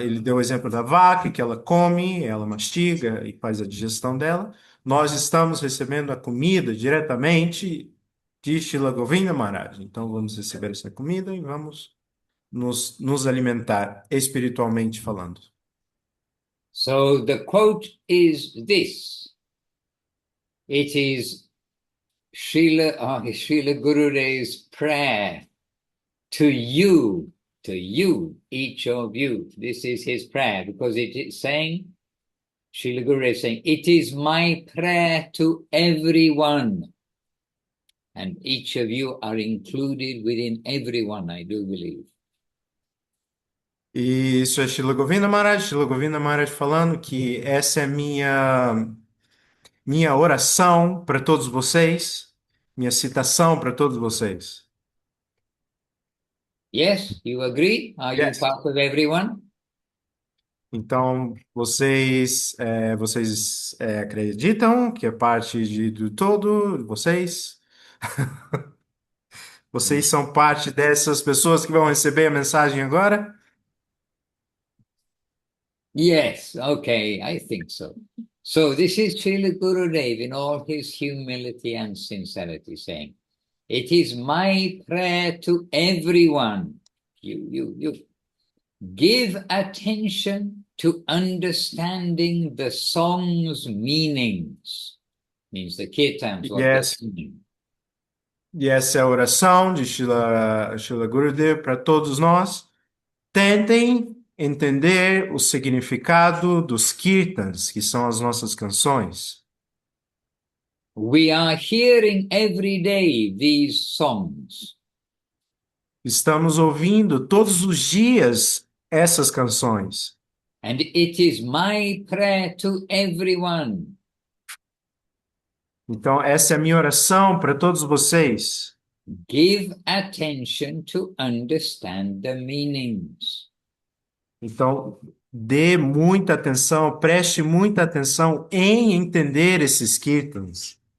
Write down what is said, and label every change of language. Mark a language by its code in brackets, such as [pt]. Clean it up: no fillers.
[pt] Ele deu o exemplo da vaca, que ela come, ela mastiga e faz a digestão dela. Nós estamos recebendo a comida diretamente de Srila Govinda Maharaj. Então, vamos receber essa comida e vamos nos alimentar espiritualmente falando. [en] So the quote is this. It is Srila Gurudev's prayer to you, each of you. This is his prayer because it is saying, Srila Gurudev is saying, it is my prayer to everyone. And each of you are included within everyone, I do believe. [pt] E isso é Srila Govinda Maharaj falando que essa é minha oração para todos vocês, minha citação para todos vocês. [en] Yes, you agree? Are you Yes. part of everyone? [pt] Então, vocês acreditam que é parte do todo, vocês? Vocês são parte dessas pessoas que vão receber a mensagem agora? [en] Yes, okay, I think so. So this is Srila Gurudev in all his humility and sincerity saying, it is my prayer to everyone. You give attention to understanding the song's meanings. Means the kirtans, what they're Yes. singing. [pt] E essa é a oração de Srila Gurudev para todos nós. Tentem entender o significado dos kirtans, que são as nossas canções. [en] We are hearing every day these songs. [pt] Estamos ouvindo todos os dias essas canções. [en] And it is my prayer to everyone. [pt] Então, essa é a minha oração para todos vocês. [en] Give attention to understand the meanings. [pt] Então, dê muita atenção, preste muita atenção em entender esses kirtans.